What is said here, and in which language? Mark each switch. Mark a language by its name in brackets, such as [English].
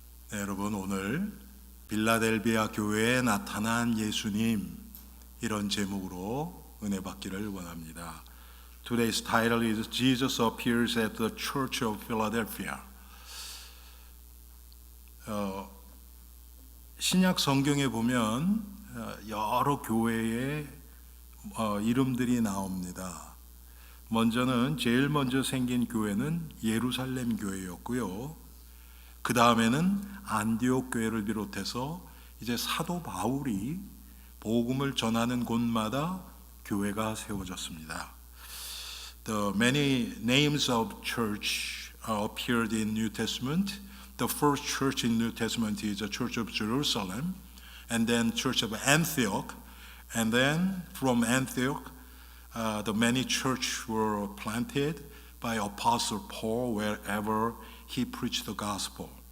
[Korean] 네, 여러분 오늘 빌라델비아 교회에 나타난 예수님 이런 제목으로 은혜 받기를 원합니다. [English] Today's title is Jesus appears at the Church of Philadelphia. [Korean] 신약 성경에 보면 여러 교회의 이름들이 나옵니다. 제일 먼저 생긴 교회는 예루살렘 교회였고요. 그 다음에는 안디옥 교회를 비롯해서 이제 사도 바울이 복음을 전하는 곳마다 교회가 세워졌습니다. [English] The many names of church appeared in New Testament. The first church in New Testament is the Church of Jerusalem, and then Church of Antioch, and then from Antioch, the many churches were planted by Apostle Paul wherever he preached the gospel.